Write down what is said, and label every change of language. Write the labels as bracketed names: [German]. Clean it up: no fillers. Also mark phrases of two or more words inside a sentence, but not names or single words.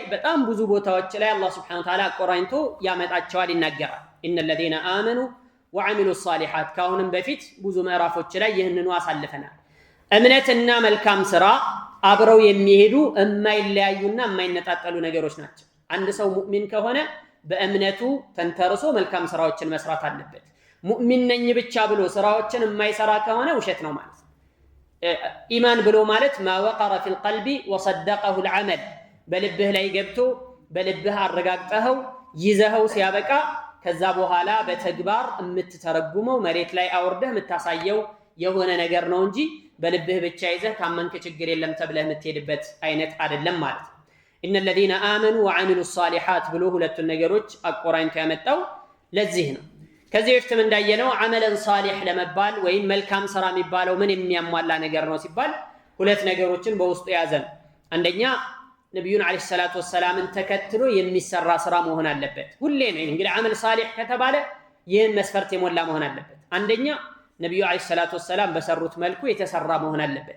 [Amharic] በጣም ብዙ ቦታዎች ላይ አላህ [Arabic] سبحانه وتعالى [Amharic] አቆራኝቶ ያመጣቸዋል ይናገራል [Arabic] إن الذين آمنوا وعملوا الصالحات [Amharic] ካሁንም በፊት ብዙ ምዕራፎች ላይ ይህንኑ አሳልፈናል እምነትና መልካም ስራ አብረው የሚሄዱ የማይለያዩና የማይነጣጠሉ ነገሮች ናቸው አንድ ሰው ሙእሚን ከሆነ በእምነቱ ተንተርሶ መልካም ስራዎችን መስራት አለበት ሙእሚን ነኝ ብቻ ብሎ ስራዎችን የማይሰራ ከሆነ ውሸት ነው ማለት ኢማን ብሎ ማለት [Arabic] ما وقر في القلب وصدقه العمل [Amharic] በልብህ ላይ ገብቶ በልብህ አረጋግጠኸው ይዘኸው ሲያበቃ ከዛ በኋላ በተግባር የምትተረጉመው መሬት ላይ አውርደህ የምታሳየው የሆነ ነገር ነው እንጂ በልብህ ብቻ ይዘህ ካመንክ ችግር የለም ተብለህ የምትሄድበት አይነት አይደለም ማለት ነው [Arabic] إن الذين آمنوا وعملوا [Amharic] الصالحات ብሎ ሁለቱን ነገሮች አቆራኝቶ ያመጣው ለዚህ ነው ከዚህ በፊትም እንዳየነው [Arabic] عملا صالحا [Amharic] ለመባል ወይም መልካም ስራ የሚባለው ምን የሚያሟላ ነገር ነው ሲባል ሁለት ነገሮችን በውስጡ ያዘን አንደኛ ነብዩን [Arabic] عليه الصلاة والسلام [Amharic] ተከትሎ የሚሰራ ስራ መሆን አለበት ሁሌ ነው እንግዲህ [Arabic] عمل صالح [Amharic] ከተባለ ይህን መስፈርት የሞላ መሆን አለበት አንደኛ ነብዩ [Arabic] عليه الصلاة والسلام [Amharic] በሰሩት መልኩ የተሰራ መሆን አለበት